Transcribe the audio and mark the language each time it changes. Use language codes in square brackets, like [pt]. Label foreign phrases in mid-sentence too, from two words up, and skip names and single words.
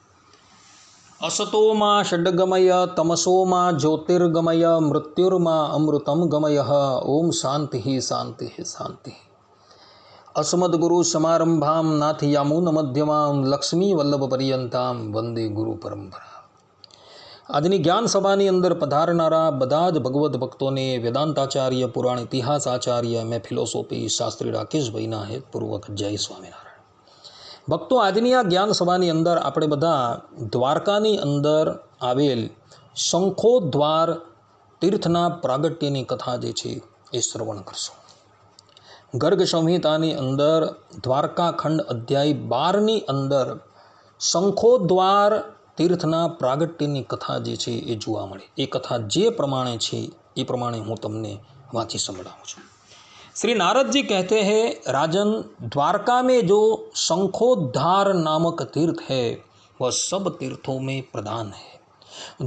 [sa] असतो मा षड्गमय तमसो मा ज्योतिर्गमय मृत्युर्मा अमृतं गमयः। ओम शांति शांति शांति। अस्मद्गुरुसमारम्भां नाथयामुनमध्यमां लक्ष्मीवल्लभपर्यन्तां वंदे गुरु परंपरा। [gu] આજની જ્ઞાન સભાની અંદર પધારનારા બધા જ ભગવદ્ ભક્તોને વેદાંતાચાર્ય, પુરાણ ઇતિહાસ આચાર્ય, મેં ફિલોસોફી શાસ્ત્રી રાકેશભાઈના હેતપૂર્વક જય સ્વામિનારાયણ। ભક્તો, આજની આ જ્ઞાન સભાની અંદર આપણે બધા દ્વારકાની અંદર આવેલ શંખોદ્વાર તીર્થના પ્રાગટ્યની કથા જે છે એ શ્રવણ કરશું। ગર્ગ સંહિતાની અંદર દ્વારકાખંડ અધ્યાય 12ની અંદર શંખોદ્વાર તીર્થના પ્રાગટ્યની કથા જે છે એ જોવા મળે। એ કથા જે પ્રમાણે છે એ પ્રમાણે હું તમને વાંચી સંભળાવું છું। [hi] श्री नारद जी कहते हैं, राजन, द्वारका में जो शंखोद्धार नामक तीर्थ है वह सब तीर्थों में प्रधान है।